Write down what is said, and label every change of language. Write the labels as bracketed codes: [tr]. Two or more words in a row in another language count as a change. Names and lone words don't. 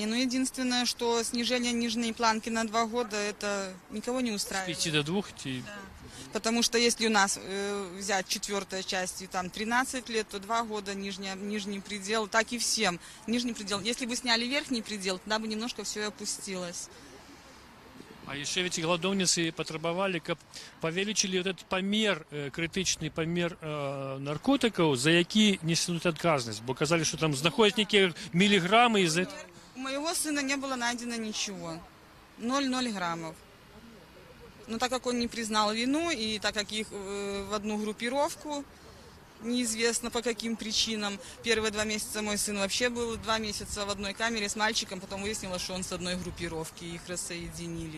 [ru] Но единственное, что снижение нижней планки на 2 года, это никого не устраивает. С 5 до 2? Да. Потому что если у нас взять 4-я часть, и там 13 лет, то 2 года нижний предел, так и всем. Нижний предел. Если бы сняли верхний предел, тогда бы немножко все и опустилось. [be] А яшчэ ведь галадоўніцы патрабавалі, каб павялічылі вот этот памер, крытычны памер наркотыкаў, за які несуць адказнасць, бо казалі, што там знаходзяць нейкія міліграмы і за... [ru] У моего сына не было найдено ничего. 0,0 граммов. Но так как он не признал вину, и так как их в одну группировку, неизвестно по каким причинам, первые 2 месяца мой сын вообще был 2 месяца в одной камере с мальчиком, потом выяснилось, что он с одной группировки, их рассоединили.